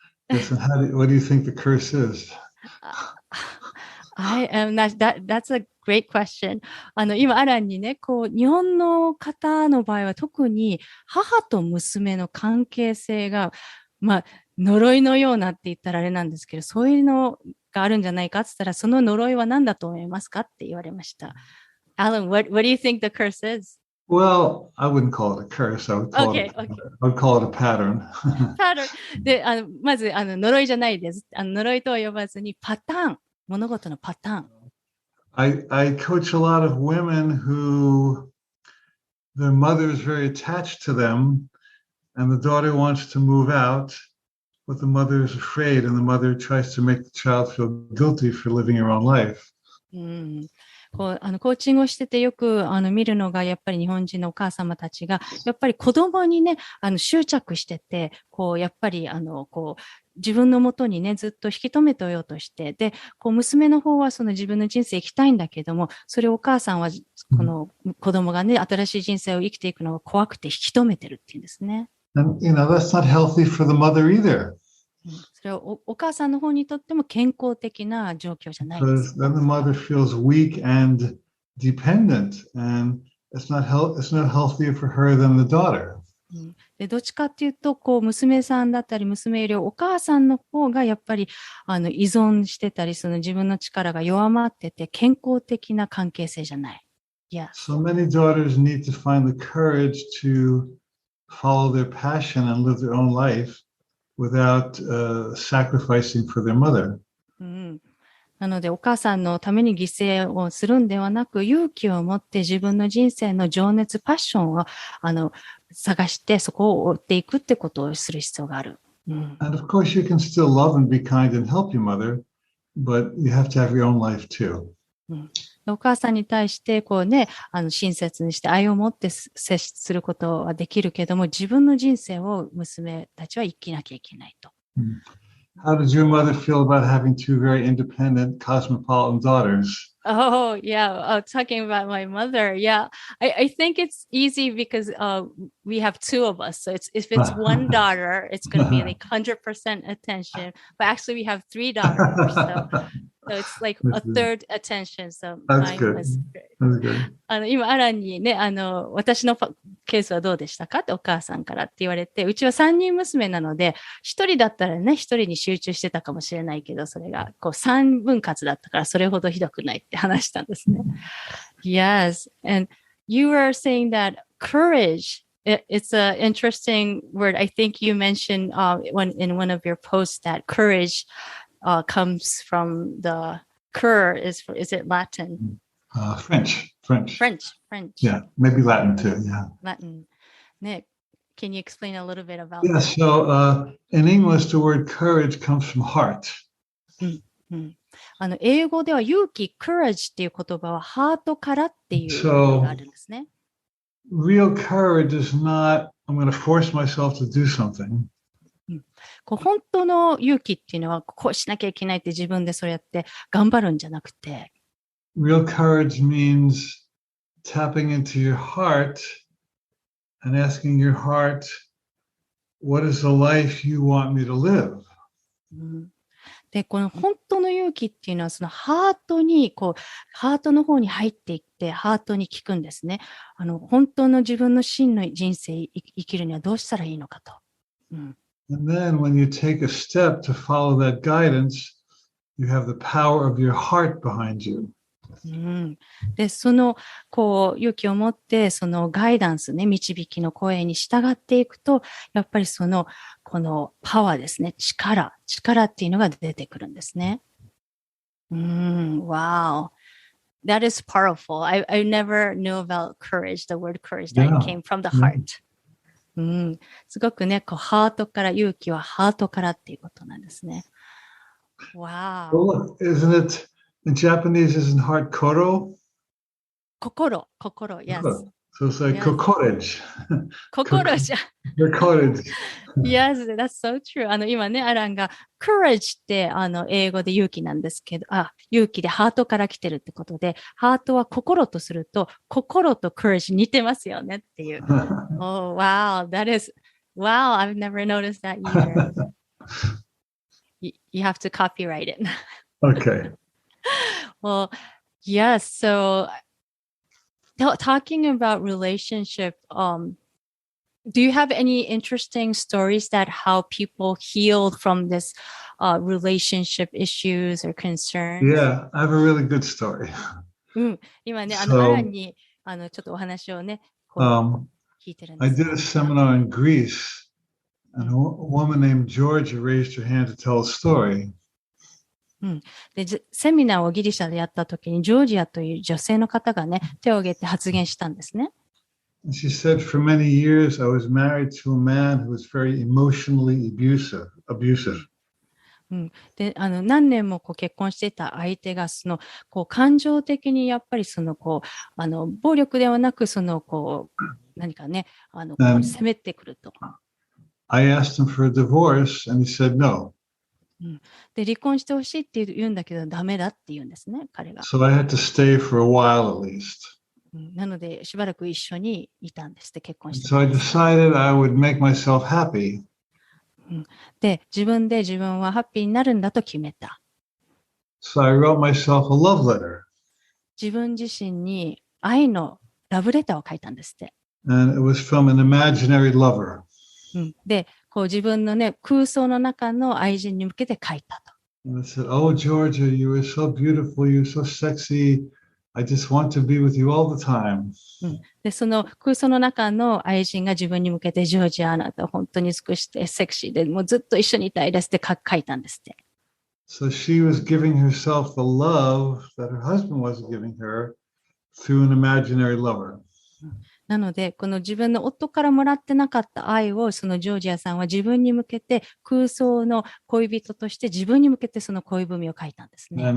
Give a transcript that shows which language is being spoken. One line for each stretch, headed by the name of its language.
English: Listen, what do you think the curse is? I am not, that's a great question.
Japanese: 今、アランにね、日本の方の場合は特に母と娘の関係性が、呪いのようなって言ったらあれなんですけど、そういうのがあるんじゃないかって言ったら、その呪いは何だと思いますかって言われました。
English: Alan, what do you think the curse is? Well, I wouldn't call it a curse. I would call it a pattern. pattern.
Japanese: で、まず、呪いじゃないです。呪いとは呼ばずにパターン。物事のパターン。
English: I coach a lot of women who their mother is very attached to them and the daughter wants to move out, but the mother is afraid and the mother tries to make the child feel guilty for living her own life.
Japanese: コーチングをしててよく見るのがやっぱり日本人のお母様たちがやっぱり子供にね執着しててやっぱり自分のもとにねずっと引き止めておようとしてで娘の方はその自分の人生生きたいんだけどもそれをお母さんはこの子供がね新しい人生を生きていくのが怖くて引き止めてるっていうんですね。
English: And, that's not healthy for the mother either.
Japanese: それはお母さんの方にとっても健康的な状況じゃないです。
English: Then the mother feels weak and dependent, and it's not healthier for her than the daughter.
Japanese: でどっちかっていうと、こう、娘さんだったり、娘よりお母さんの方がやっぱり、依存してたり、その自分の力が弱まってて、健康的な関係性じゃない。
English: Yeah. So many daughters need to find the courage to follow their passion and live their own life without sacrificing for their mother.
Japanese: なので、お母さんのために犠牲をするんではなく、勇気を持って自分の人生の情熱、パッションを探して、そこを追っていくってことをする必要がある。
English: And of course, you can still love and be kind and help your mother, but you have to have your own life too.
Japanese: お母さんに対して、こうね、親切にして愛を持って接することはできるけども、自分の人生を娘たちは生きなきゃいけないと。
English: How did your mother feel about having two very independent, cosmopolitan daughters? Oh, yeah. Talking about my mother. Yeah. I think it's easy because we have two of us. So if it's one daughter, it's going to be like 100% attention. But actually, we have three daughters. So it's like a third attention. So That's good. That's good.
Japanese: 今、アランにね、私のケースはどうでしたかってお母さんからって言われて、うちは3人娘なので、1人だったらね、1人に集中してたかもしれないけど、それがこう3分割だったから、それほどひどくないって話したんですね。
English: Yes. And you were saying that courage, it's an interesting word. I think you mentioned in one of your posts that courage comes from the cur is it Latin? French. Yeah, maybe Latin too. Yeah. Latin. Nick, can you explain a little bit about that? So in English, the word courage comes from heart.
Japanese: 英語では勇気 courage っていう言葉はハートからっていうのがあるんですね。
English: Real courage is not I'm going to force myself to do something.
Japanese: 本当の勇気っていうのはこうしなきゃいけないって自分でそうやって頑張るんじゃなくて。
English: Real courage means tapping into your heart and asking your heart, what is the life you want me to live?
Japanese: で、この本当の勇気っていうのはそのハートにハートの方に入っていってハートに聞くんですね。本当の自分の真の人生生きるにはどうしたらいいのかと。
English: And then when you take a step to follow that guidance, you have the power of your heart behind you.
Japanese: で、その勇気を持ってそのガイダンスね、導きの声に従っていくと、やっぱりこのパワーですね、力っていうのが出てくるんですね。
English: Wow. That is powerful. I never knew about courage, the word courage that came from the heart.
Japanese: すごくね、ハートから勇気はハートからっていうことなんですね。
English: Wow. Well, isn't it in Japanese? Isn't heart koro? 心、yes. So it's like courage.
Japanese: 心じゃ。
English: courage. Yes, that's so true.
Japanese: 今ね、アランが courage って英語で勇気なんですけど、勇気でハートから来てるってことで、ハートは心とすると、心と courage 似てますよねっていう。
English: Oh, wow. Wow, I've never noticed that either. You have to copyright it. Okay. Well, yes. So talking about relationship, do you have any interesting stories that how people healed from this relationship issues or concerns? Yeah, I have a really good story.
Japanese: 今ね、アランにちょっとお話をね、聞いてるんです。
English: I did a seminar in Greece, and a woman named Georgia raised her hand to tell a story.
Japanese: でセミナーをギリシャでやった時にジョージアという女性の方がね手を挙げて発言したんですね。
English: She said, for many years I was married to a man who was very emotionally abusive.
Japanese: で何年も結婚していた相手が感情的にやっぱり暴力ではなく何かね責めてくると。
English: I asked him for a divorce and he said no.
Japanese: で離婚してほしいって言うんだけどダメだって言うんですね、彼が。
English: So I had to stay for a while at least.
Japanese: なのでしばらく一緒にいたんですって結婚して。
English: So I decided I would make myself happy.
Japanese: で自分はハッピーになるんだと決めた。
English: So I wrote myself a love letter.
Japanese: 自分自身に愛のラブレターを書いたんですって。
English: And it was from an imaginary lover.
Japanese: で、こう自分のね、空想の中の愛人に向けて書いたと。
English: And I said, "Oh, Georgia, you are so beautiful. You're so sexy. I just want to be with you all the time."
Japanese: で、その空想の中の愛人が自分に向けて、ジョージア、あなた本当に美しくてセクシーで、もうずっと一緒にいたいですって書いたんですって。
English: So she was giving herself the love that her husband was giving her through an imaginary lover.
Japanese: なので、この自分の夫からもらってなかった愛を、そのジョージアさんは自分に向けて空想の恋人として自分に向けてその恋文を書いたんですね。